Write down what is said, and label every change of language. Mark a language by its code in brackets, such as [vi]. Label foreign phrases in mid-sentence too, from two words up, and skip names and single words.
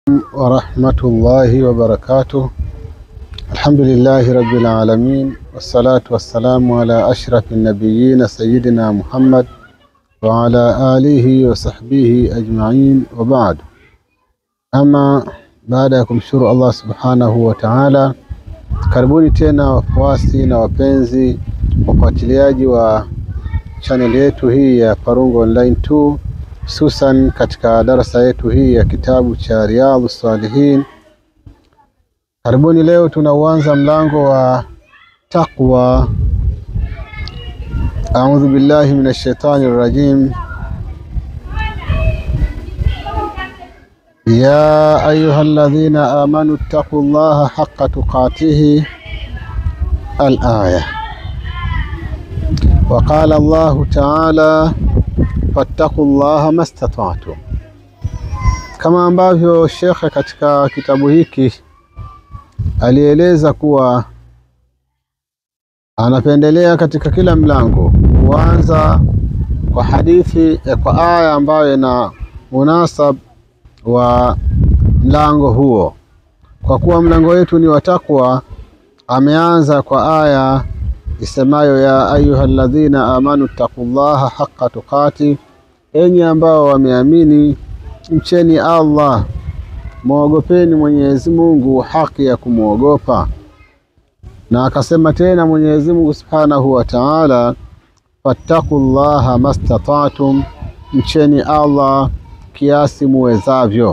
[ar] ورحمة الله وبركاته. الحمد لله رب العالمين، والصلاة والسلام على أشرف النبيين سيدنا محمد وعلى آله وصحبه أجمعين، وبعد. [sw] Ama baada ya kumshukuru Allah [ar] سبحانه وتعالى, [sw] karibuni tena wafuasi na wapenzi wafuatiliaji wa channel yetu hii ya Parungo Online 2, hususan katika darasa yetu hii ya kitabu cha Riyadhus Salihin. Karibuni. Leo tunauanza mlango wa taqwa. [ar] أعوذ بالله من الشيطان الرجيم. يا أيها الذين آمنوا اتقوا الله حق تقاته الآية. وقال الله تعالى فاتقوا الله ما استطعتم. [sw] Kama ambavyo shekhe katika kitabu hiki alieleza kuwa anapendelea katika kila mlango kuanza kwa hadithi kwa aya ambayo ina munasab wa mlango huo. Kwa kuwa mlango wetu ni wa takwa, ameanza kwa aya isemayo [ar] يا أيها الذين آمنوا اتقوا الله حق تقاته, [sw] enyi ambao wameamini mcheni Allah, muogopeni Mwenyezi Mungu haki ya kumuogopa. Na akasema tena Mwenyezi Mungu [ar] سبحانه وتعالى فاتقوا الله ما استطعتم, [sw] mcheni Allah kiasi muwezavyo.